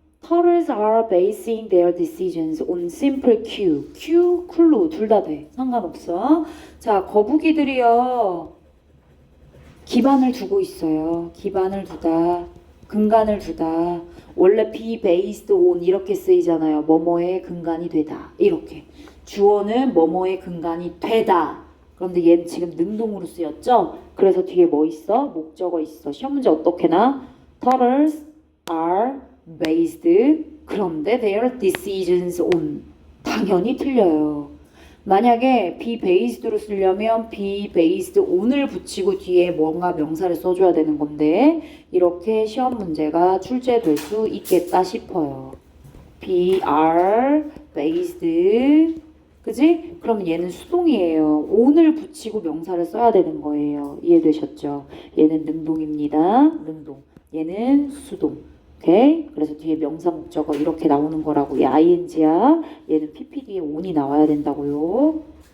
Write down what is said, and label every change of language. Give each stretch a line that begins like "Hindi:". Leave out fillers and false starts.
English: Turtles are basing their decisions on simple cue. cue, clue
Korean: 둘 다 돼. 상관없어. 자, 거북이들이요. 기반을 두고 있어요. 기반을 두다. 근간을 두다. 원래
English: be based on
Korean: 이렇게 쓰이잖아요. 뭐뭐의 근간이 되다. 이렇게. 주어는 뭐뭐의 근간이 되다. 그런데 얘는 지금 능동으로 쓰였죠? 그래서 뒤에 뭐 있어? 목적어 있어. 시험 문제 어떻게나?
English: Turtles are based.
Korean: 그런데
English: their decisions on.
Korean: 당연히 틀려요. 만약에
English: be based
Korean: 로 쓰려면
English: be based on
Korean: 을 붙이고 뒤에 뭔가 명사를 써줘야 되는 건데 이렇게 시험 문제가 출제될 수 있겠다 싶어요.
English: be are based
Korean: 그지? 그럼 얘는 수동이에요. on을 붙이고 명사를 써야 되는 거예요. 이해되셨죠? 얘는 능동입니다. 능동. 얘는 수동. 오케이? 그래서 뒤에 명사 목적어 이렇게 나오는 거라고. 얘 ing야. 얘는 ppd에 on이 나와야 된다고요.